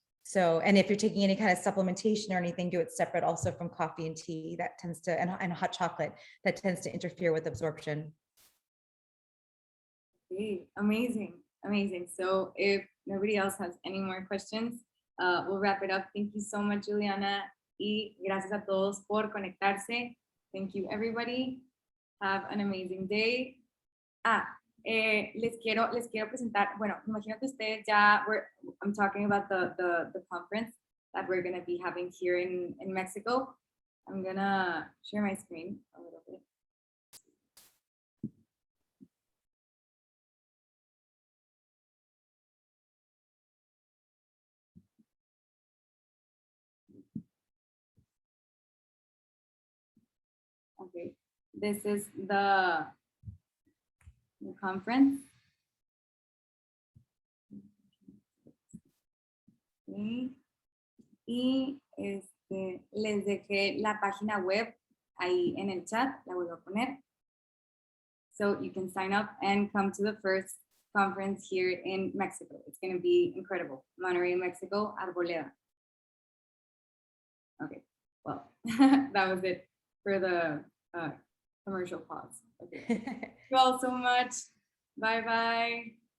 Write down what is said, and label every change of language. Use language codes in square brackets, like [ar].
[en] So, and if you're taking any kind of supplementation or anything, do it separate also from coffee and tea. That tends to, and hot chocolate, that tends to interfere with absorption. Okay, amazing. So if nobody else has any more questions, we'll wrap it up. Thank you so much, Julieanna. [es] Y gracias a todos por conectarse. [en] Thank you, everybody. Have an amazing day. [es] Les quiero presentar, bueno, imagino que ustedes ya, [en] I'm talking about the conference that we're going to be having here in Mexico. I'm going to share my screen a little bit. Okay, this is the conference. Okay. [es] Y les dejé la página web ahí en el chat, la vuelvo a poner. [en] So you can sign up and come to the first conference here in Mexico. It's going to be incredible. Monterrey, Mexico, Arboleda. Okay, well, that was it for the commercial pause. Okay. Thank you all so much. Bye-bye.